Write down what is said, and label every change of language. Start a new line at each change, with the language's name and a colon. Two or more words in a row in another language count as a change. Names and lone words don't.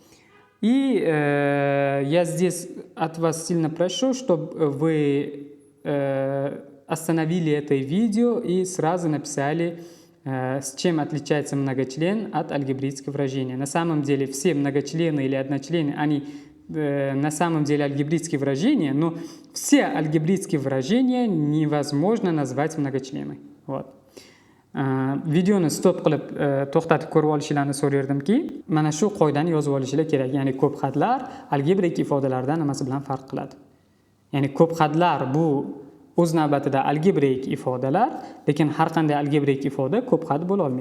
Russian: И я здесь от вас сильно прошу, чтобы вы остановили это видео и сразу написали, с чем отличается многочлен от алгебрического выражения. На самом деле все многочлены или одночлены, они на самом деле алгебрические выражения, но все алгебрические выражения невозможно назвать многочленами. Вот.
Uzbek: Videoni stop qilib to'xtatib ko'rib olishlarini so'rardimki, mana shu qoidani yozib olishlar kerak. Ya'ni ko'p xatlar algebrik ifodalardan nimasi bilan farq qiladi? Ya'ni ko'p xatlar bu o'z navbatida algebrik ifodalar, lekin har qanday algebrik ifoda ko'p xat bo'la olmaydi.